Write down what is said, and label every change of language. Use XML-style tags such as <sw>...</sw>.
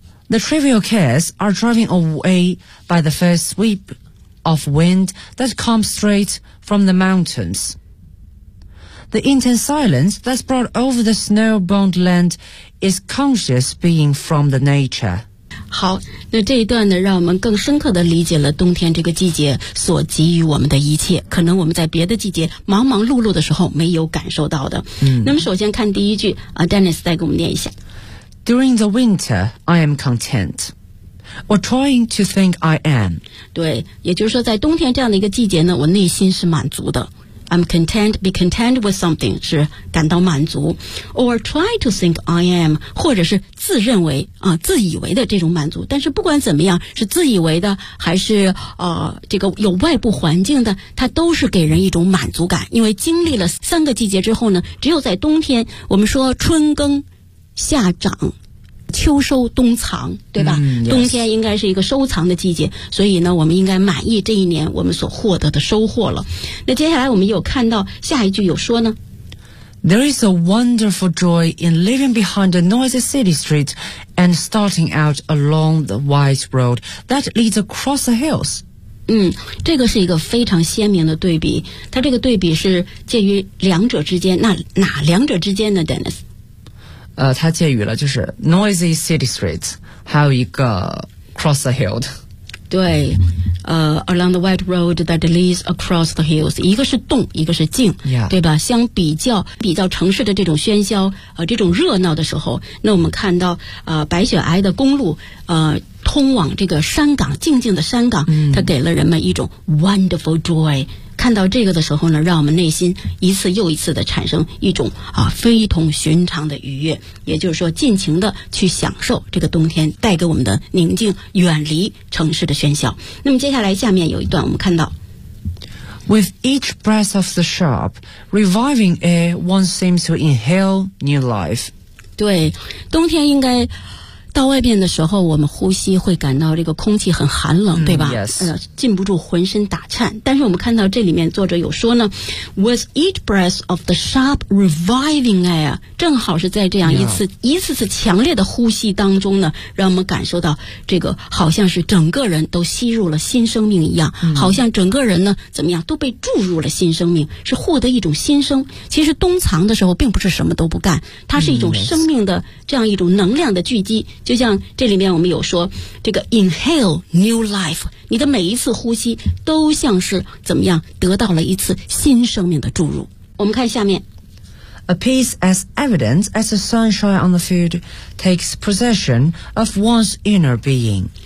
<en>The trivial cares are driven away by the first sweep of wind that comes straight from the mountains. The intense silence that's brought over the snow-bound land is conscious being from the nature.</en> <zh>好，那这一段呢，让我们更深刻地理解了冬天这个季节所给予我们的一切，可能我们在别的季节忙忙碌碌的时候没有感受到的。嗯，那么首先看第一句Dennis 再给我们念一下。</zh> <en>During the winter, I am content, or trying to think I am.</en> <zh>对，也就是说，在冬天这样的一个季节呢，我内心是满足的。</zh> <en>I'm content, be content with something</en> <zh>是感到满足</zh> <en>or try to think I am</en> <zh>或者是自认为、自以为的这种满足，但是不管怎么样是自以为的还是、这个有外部环境的，它都是给人一种满足感。因为经历了三个季节之后呢，只有在冬天我们说春耕夏长秋收冬藏，对吧、冬天应该是一个收藏的季节，所以呢我们应该满意这一年我们所获得的收获了。那接下来我们有看到下一句有说呢，</zh> <en>There is a wonderful joy in leaving behind the noisy city street and starting out along the wide road that leads across the hills。</en> <zh>这个是一个非常鲜明的对比，它这个对比是介于两者之间，那哪两者之间呢 Dennis？它介于了就是</zh> <en>noisy city streets</en> <zh>还有一个</zh> <en>cross the hills，对、along the white road that leads across the hills，</en> <zh>一个是动一个是静、</zh> <en>yeah.</en> <zh>对吧，相比较比较城市的这种喧嚣、这种热闹的时候，那我们看到、白雪皑的公路、通往这个山岗，静静的山岗、它给了人们一种</zh> <en>wonderful joy。</en> <zh>看到这个的时候呢，让我们内心一次又一次的产生一种啊非同寻常的愉悦，也就是说尽情的去享受这个冬天带给我们的宁静，远离城市的喧嚣。那么接下来下面有一段我们看到</zh> <en>With each breath of the sharp reviving air one seems to inhale new life。</en> <zh>对，冬天应该到外边的时候我们呼吸会感到这个空气很寒冷、对吧、禁不住浑身打颤，但是我们看到这里面作者有说呢</zh> <en>With each breath of the sharp reviving air，</en> <zh>正好是在这样一次、一次次强烈的呼吸当中呢，让我们感受到这个好像是整个人都吸入了新生命一样、好像整个人呢怎么样都被注入了新生命，是获得一种新生。其实冬藏的时候并不是什么都不干，它是一种生命的这样一种能量的聚集，就像这里面我们有说这个</zh> <en>inhale new life，</en> <zh>你的每一次呼吸都像是怎么样得到了一次新生命的注入。我们看下面</zh> <en>A peace as evident as the sunshine on the field takes possession of one's inner being。</en>